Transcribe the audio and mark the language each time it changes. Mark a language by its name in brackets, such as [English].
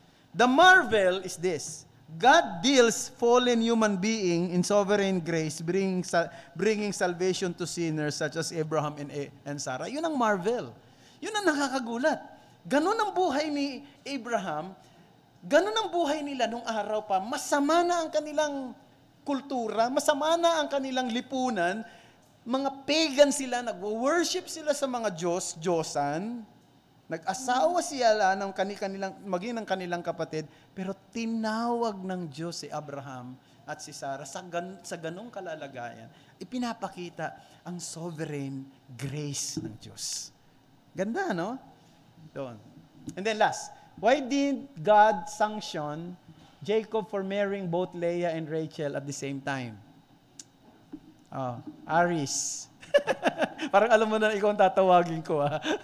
[English] The marvel is this: God deals fallen human being in sovereign grace, bringing salvation to sinners such as Abraham and Sarah. [Filipino] Yun ang marvel. Yun ang nakakagulat. Ganon ang buhay ni Abraham, ganon ang buhay nila nung araw pa. Masama na ang kanilang kultura, masama na ang kanilang lipunan, Mga pagan sila, nag-worship sila sa mga Diyosan, nag-asawa sila ng maging ng kanilang kapatid, pero tinawag ng Diyos si Abraham at si Sarah sa ganong kalalagayan. Ipinapakita ang sovereign grace ng Diyos. Ganda, no? Doon. [English] And then last, why did God sanction Jacob for marrying both Leah and Rachel at the same time? Aris. [Filipino] Parang alam mo na ikaw ang tatawagin ko, ha?